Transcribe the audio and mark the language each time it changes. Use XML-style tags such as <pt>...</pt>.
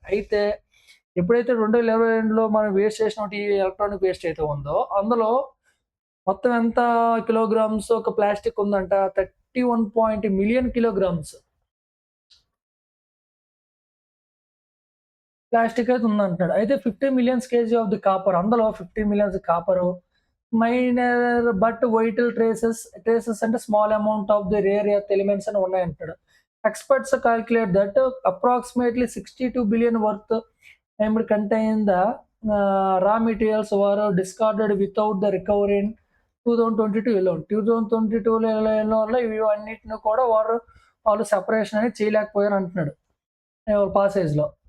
<te>అయితే ఎప్పుడైతే 2022లో మనం వేస్ట్ చేసినటువంటి ఈ ఎలక్ట్రానిక్ వేస్ట్ అయితే ఉందో, అందులో మొత్తం ఎంత కిలోగ్రామ్స్ ఒక ప్లాస్టిక్ ఉందంట 31 మిలియన్ కిలోగ్రామ్స్. ప్లాస్టిక్ అయితే ఉందంటున్నాడు.</te> <en>అయితే 50 millions KG of the copper అందులో 50 millions copper, minor but vital traces అంటే small amount of the rare earth elements</en> <te>అని ఉన్నాయంటాడు.</te> <en>Experts calculate that approximately 62 billion worth contain the raw materials were discarded without the recovery in 2022 alone.</en> <te>2022లో ఇవి అన్నిటిని కూడా వాళ్ళు separation అనేది చేయలేకపోయారు అంటున్నాడు పాసేజ్‌లో.</te>